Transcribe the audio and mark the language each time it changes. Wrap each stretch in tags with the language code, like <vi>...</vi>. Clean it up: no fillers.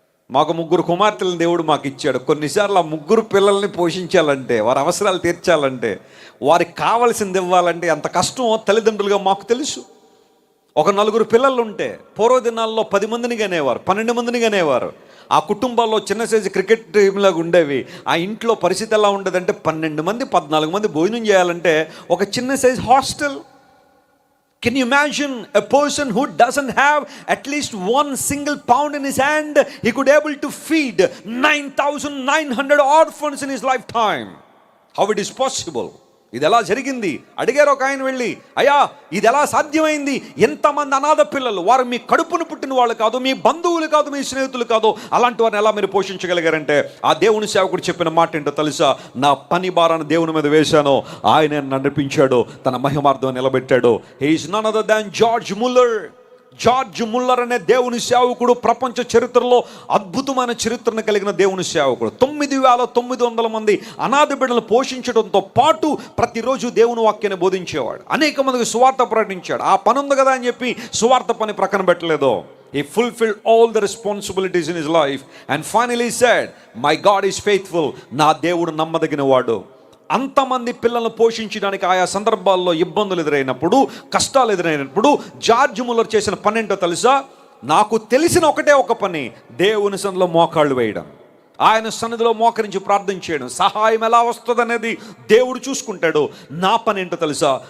<te>మాకు 3 కుమార్తెలను దేవుడు మాకు ఇచ్చాడు. కొన్నిసార్లు ఆ 3 పిల్లల్ని పోషించాలంటే, వారి అవసరాలు తీర్చాలంటే, వారికి కావలసింది ఇవ్వాలంటే ఎంత కష్టమో తల్లిదండ్రులుగా మాకు తెలుసు. ఒక 4 పిల్లలు ఉంటే పూర్వ దినాల్లో 10 మందిని కనేవారు, 12 మందిని కనేవారు. ఆ కుటుంబాల్లో చిన్న సైజు క్రికెట్ టీంలాగా ఉండేవి. ఆ ఇంట్లో పరిస్థితి ఎలా ఉండేదంటే 12 మంది 14 మంది భోజనం చేయాలంటే ఒక చిన్న size hostel.</te> <en>Can you imagine a person who doesn't have at least 1 single pound in his hand? He could able to feed 9,900 orphans in his lifetime. How it is possible?</en> <te>ఇది ఎలా జరిగింది అడిగారు ఒక ఆయన వెళ్ళి, అయ్యా ఇది ఎలా సాధ్యమైంది? ఎంతమంది అనాథ పిల్లలు, వారు మీ కడుపును పుట్టిన వాళ్ళు కాదు, మీ బంధువులు కాదు, మీ స్నేహితులు కాదు, అలాంటి వారిని ఎలా మీరు పోషించగలిగారంటే ఆ దేవుని సేవకుడు చెప్పిన మాట ఏంటో తెలుసా? నా పని భారాన్ని దేవుని మీద వేశాను, ఆయన నడిపించాడు, తన మహిమార్థం నిలబెట్టాడు.</te> <en>He is none other than George Muller.</en> <te>George Muller అనే దేవుని సేవకుడు ప్రపంచ చరిత్రలో అద్భుతమైన చరిత్రను కలిగిన దేవుని సేవకుడు. 9,900 మంది అనాథ బిడ్డలను పోషించడంతో పాటు ప్రతిరోజు దేవుని వాక్యాన్ని బోధించేవాడు. అనేక మందికి సువార్త ప్రకటించాడు. ఆ పని ఉంది కదా అని చెప్పి సువార్త పని ప్రక్కన పెట్టలేదు.</te> <en>He fulfilled all the responsibilities in his life and finally said, my God is faithful.</en> <te>నా దేవుడు నమ్మదగిన వాడు. అంతమంది పిల్లలను పోషించడానికి ఆయా సందర్భాల్లో ఇబ్బందులు ఎదురైనప్పుడు, కష్టాలు ఎదురైనప్పుడు జార్జ్ ముల్లర్ చేసిన పని ఏంటో తెలుసా? నాకు తెలిసిన ఒకటే ఒక పని, దేవుని సన్నిధిలో మోకాళ్ళు వేయడం, ఆయన సన్నిధిలో మోకరించి ప్రార్థన చేయడం. సహాయం ఎలా వస్తుంది అనేది దేవుడు చూసుకుంటాడు. నా పని ఏంటో తెలుసా?</te>